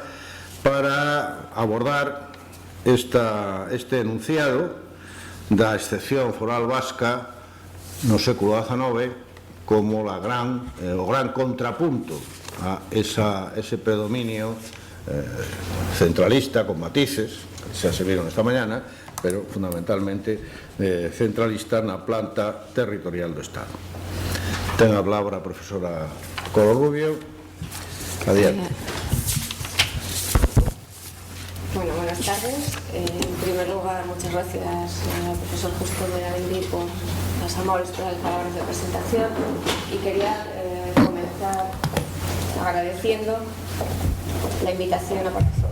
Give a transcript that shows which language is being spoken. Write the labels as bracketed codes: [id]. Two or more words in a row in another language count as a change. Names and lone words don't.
[gl] para abordar este enunciado da excepción foral vasca no século XIX como o gran contrapunto a ese predominio centralista con matices, que xa se viron esta mañana, pero fundamentalmente centralista na planta territorial do Estado. Ten a palabra a profesora Coro Rubio. Adiante. [es] Bueno, buenas tardes. En primer lugar, muchas gracias al profesor Justo Beramendi por las amables palabras de presentación, y quería comenzar agradeciendo la invitación a participar.